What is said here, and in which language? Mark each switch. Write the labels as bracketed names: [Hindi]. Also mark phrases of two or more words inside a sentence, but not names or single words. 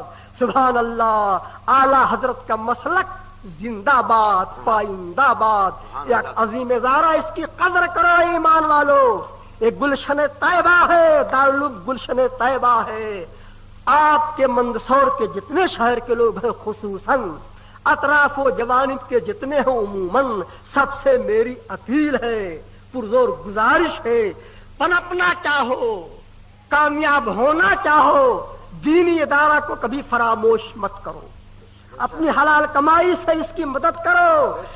[Urdu] سبحان اللہ، اعلیٰ حضرت کا مسلک زندہ باد، پائندہ باد۔ ایک عظیم ادارہ، اس کی قدر کرو ایمان والو۔ ایک گلشن طیبہ ہے، دارالعلوم گلشن طیبہ ہے۔ آپ کے مندسور کے جتنے شہر کے لوگ ہیں، خصوصاً اطراف و جوانب کے جتنے ہیں، عموماً سب سے میری اپیل ہے، پرزور گزارش ہے، پنپنا چاہو، کامیاب ہونا چاہو، دینی ادارہ کو کبھی فراموش مت کرو، اپنی حلال کمائی سے اس کی مدد کرو۔